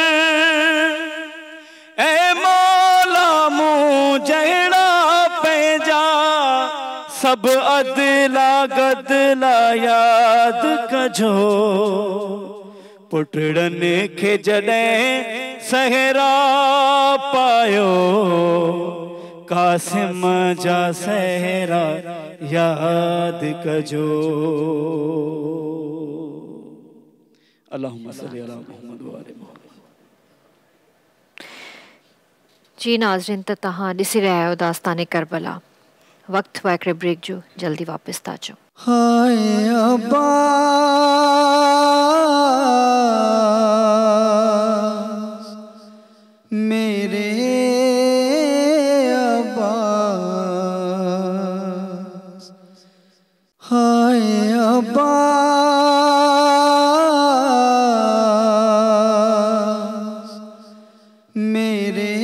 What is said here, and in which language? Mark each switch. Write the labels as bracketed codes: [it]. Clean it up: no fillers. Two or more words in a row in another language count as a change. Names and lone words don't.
[sd] ऐ मौला मूं जहिड़ा पंहिंजा सब अदला गदला यादि कजो। पुटड़नि खे जॾहिं सहरा पायो कासिम जा सहरा यादि कजो। [ar] اللهم صل على محمد و آل محمد. [sd] जी नाज़रीन, त तव्हां ॾिसी रहिया आहियो दास्तान करबला। वक़्तु हुआ हिकिड़े ब्रेक जो, जल्दी वापसि था अचो। [ur] ہائے عباس میرے عباس. ہائے عباس میرے